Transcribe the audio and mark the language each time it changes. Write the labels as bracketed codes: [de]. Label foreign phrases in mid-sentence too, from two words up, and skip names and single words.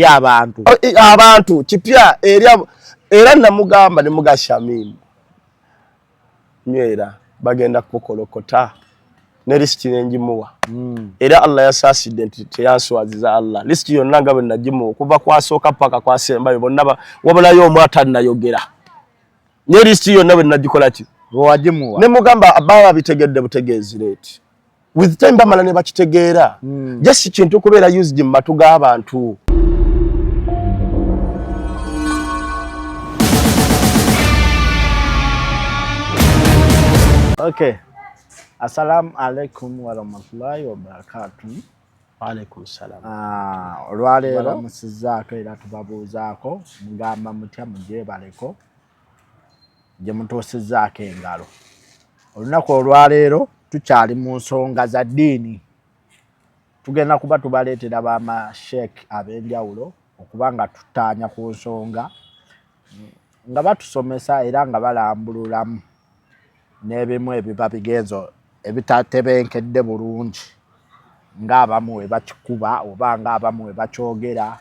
[lg] abantu kipya era namugamba ne muga Shamimu nywera bagenda kukolokota ne list nenjimuwa era Allah yasaasidde nti teyanswaziza Allah list yonna nga bwe nagimuwa kuva kwasooka paka kwasembayo bonna wabulayo omwata nayogera ne list yonna bwe nagikola ki wajimuwa ne mugamba ababa bitegedde butegeezi leti [en] with time [lg] bamala ne bakitegeera just kintu kubeera used mu matu g'abantu. [en] Okay. [ar] السلام عليكم ورحمة الله وبركاته. وعليكم السلام. [lg] Olwaleero musizaako era tubabuuzaako mugamba mutya mugyebaleko gye mutuusizzaako engalo. Olunaku olwaleero tukyali mu nsonga za ddiini. Tugenda kuba tubaleetera b'amasheek ab'enjawulo okuba nga tutaanya ku nsonga nga batusomesa era nga balambululamu n'ebimu ebiba bigenzo ebitatebenkedde bulungi ng'abamu we bakikuba oba ng'abamu we bakyogera.